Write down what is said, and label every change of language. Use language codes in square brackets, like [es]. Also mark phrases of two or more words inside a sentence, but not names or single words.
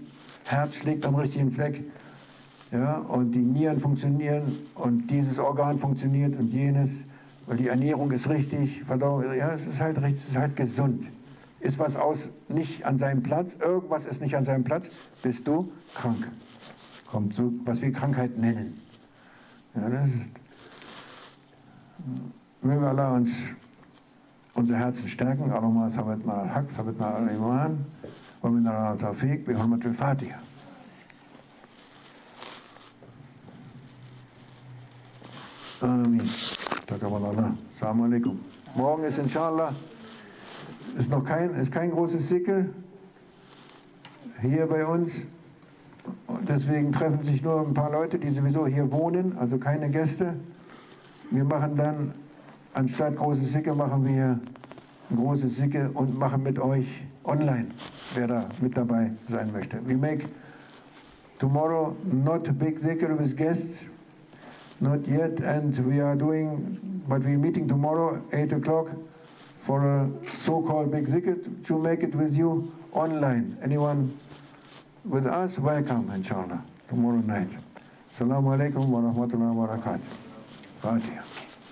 [de] Herz schlägt am richtigen Fleck. Ja, und die Nieren funktionieren und dieses Organ funktioniert und jenes, weil die Ernährung ist richtig, Verdauung, ja, es ist halt richtig, es ist halt gesund. Ist was nicht an seinem Platz, irgendwas ist nicht an seinem Platz, bist du krank. Kommt so, was wir Krankheit nennen. Ja, das ist, möge Allah uns unsere Herzen stärken. [ar] اللهم ثبت مع الحق، ثبت مع الإيمان, ومن التوفيق، بحرمة الفاتحة. Amin. السلام عليكم. [de] Morgen ist inshallah, ist kein großes Sikr hier bei uns. Deswegen treffen sich nur ein paar Leute, die sowieso hier wohnen, also keine Gäste. Wir machen dann, anstatt großes Sikr, machen wir ein großes Sikr und machen mit euch online, wer da mit dabei sein möchte. [en] We make tomorrow not a big Sikr with guests. Not yet, and we are doing, but we're meeting tomorrow, 8 o'clock, for a so-called big zikr, to make it with you online. Anyone with us, welcome, inshallah, tomorrow night. [ar] السلام عليكم ورحمة الله وبركاته. Fatiha.